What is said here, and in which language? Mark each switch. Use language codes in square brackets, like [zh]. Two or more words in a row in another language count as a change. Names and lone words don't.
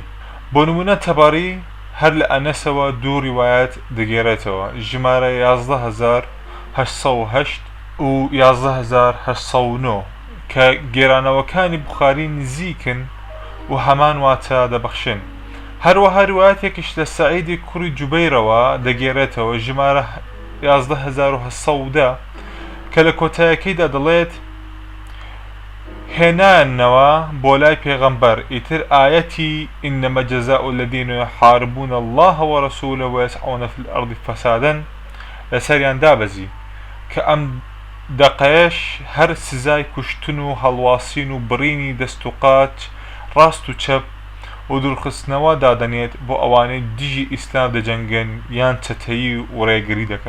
[ckb] بۆ نمونە تەباری هەر لە ئەنەسەوە دوو ڕیوایەت دەگێڕێتەوە ژمارە 11808 و 11809 کە گێرانەوەکانی بوخاری نزیکن و هەمان واتە دەبەخشن. هەروەها ڕیوایەتێکیش لە سەعیدی کوڕی جوبەیرەوە دەگێڕێتەوە ژمارە 11710 کە لە کۆتایەکەیدا دەڵێت هێنانەوە بۆ لای پێغەمبەر ئیتر ئاەتی [ar] إنما جزاء الذين يحاربون الله ورسوله ويسعون في الأرض فسادا [ckb] لەسەریان دابەزی کە ئەم دەقەیەش هەر سزای کوشتن و هەڵواسین و بڕینی دەست و قاچ ڕاست و چەپ و دوورخستنەوە دادەنێت بۆ ئەوانەی دژی ئیسلام دەجەنگن یان چەتەیی و ڕێگری دەکەن.